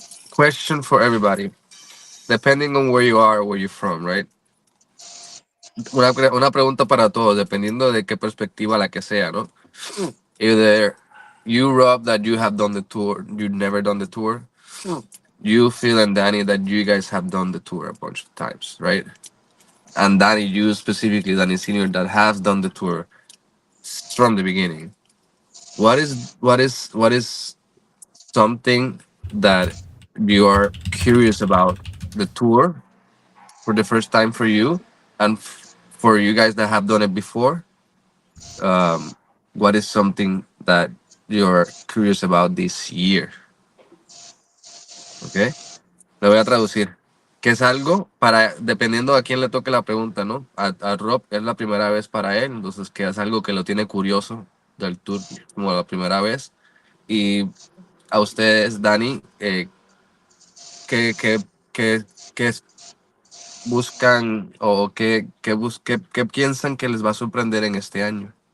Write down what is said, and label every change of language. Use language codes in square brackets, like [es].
[en] Question for everybody. Depending on where you are or where you're from, right? [es] Una pregunta para todos, dependiendo de qué perspectiva la que sea, ¿no? [en] Either you, Rob, that you have done the tour, you've never done the tour. You, Phil, and Danny, that you guys have done the tour a bunch of times, right? And Danny, you specifically, Danny Senior, that has done the tour from the beginning. What is something that you are curious about the tour for the first time for you, and for you guys that have done it before? What is something that you're curious about this year? [es] Okay, lo voy a traducir. Que es algo para, dependiendo a quién le toque la pregunta, ¿no? A Rob es la primera vez para él, entonces que es algo que lo tiene curioso del tour como la primera vez. Y a ustedes, Dani, ¿qué, qué, qué buscan o qué piensan que les va a sorprender en este año?